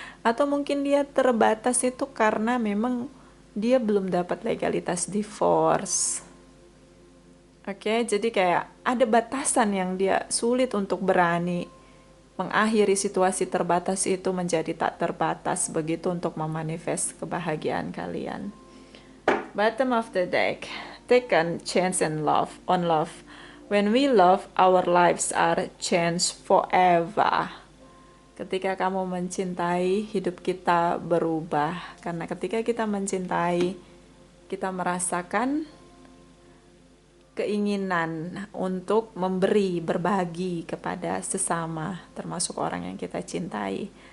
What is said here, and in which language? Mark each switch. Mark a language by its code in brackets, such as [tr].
[id] Atau mungkin dia terbatas itu karena memang dia belum dapat legalitas divorce. Oke, jadi kayak ada batasan yang dia sulit untuk berani mengakhiri situasi terbatas itu menjadi tak terbatas begitu untuk memanifest kebahagiaan kalian. [en] Bottom of the deck, take a chance on love. When we love, our lives are changed forever. [id] Ketika kamu mencintai, hidup kita berubah. Karena ketika kita mencintai, kita merasakan keinginan untuk memberi, berbagi kepada sesama, termasuk orang yang kita cintai.